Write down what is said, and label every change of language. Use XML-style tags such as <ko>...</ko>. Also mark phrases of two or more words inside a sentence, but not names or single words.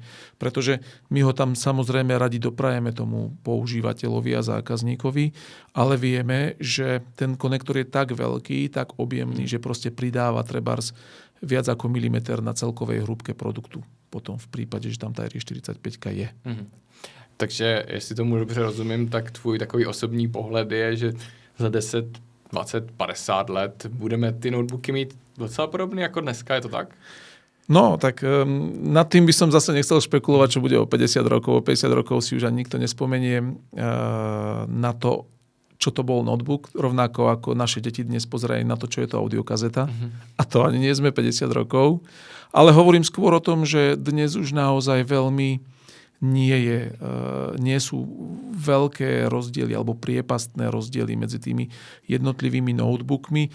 <sk>Pretože my ho tam samozrejme radi doprajeme tomu používateľovi a zákazníkovi, ale vieme, že ten konektor je tak veľký, tak objemný, že proste pridáva trebárs viac ako milimeter na celkovej hrúbke produktu. Potom v prípade, že tam tá RE45 je.</sk> <cs>Takže jestli tomu dobře rozumím, tak tvůj takový osobní pohled je, že za 10, 20, 50 let budeme ty notebooky mít docela podobný jako dneska, je to tak?</cs> <sk>No, tak nad tým by som zase nechcel špekulovať, čo bude o 50 rokov. O 50 rokov si už ani nikto nespomenie na to, čo to bol notebook, rovnako ako naše deti dnes pozerajú na to, čo je to audiokazeta. A to ani nie sme 50 rokov. Ale hovorím skôr o tom, že dnes už naozaj veľmi nie sú veľké rozdiely alebo priepastné rozdiely medzi tými jednotlivými notebookmi.</sk>